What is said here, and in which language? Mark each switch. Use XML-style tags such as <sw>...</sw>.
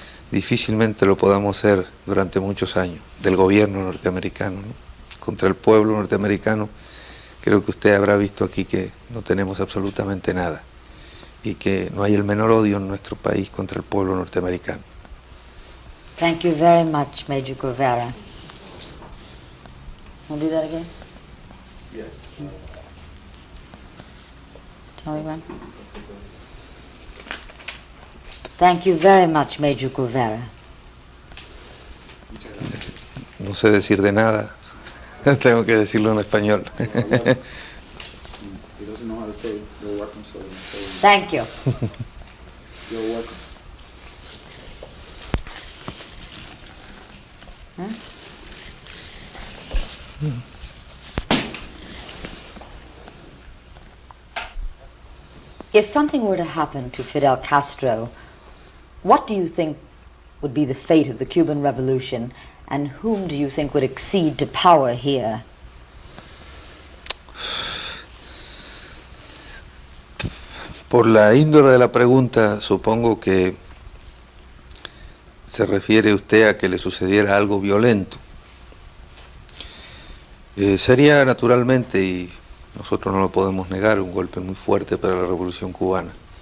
<es>Difícilmente lo podamos ser durante muchos años, del gobierno norteamericano, ¿no? Contra el pueblo norteamericano, creo que usted habrá visto aquí que no tenemos absolutamente nada y que no hay el menor odio en nuestro país contra el pueblo norteamericano.</es> <en>Thank you very much, Major Guevara. Want to do that again? Yes. Tell me when. Thank you very much, Major Guevara.</en> <es>Muchas gracias. No sé decir de nada, tengo que decirlo en español.</es> <en>He doesn't know how to say you're welcome, so he say Thank you. you're welcome. If something were to happen to Fidel Castro, what do you think would be the fate of the Cuban Revolution, and whom do you think would accede to power here?</en> <es>Por la índole de la pregunta, supongo que se refiere usted a que le sucediera algo violento. Sería naturalmente, y nosotros no lo podemos negar, un golpe muy fuerte para la Revolución Cubana.</es>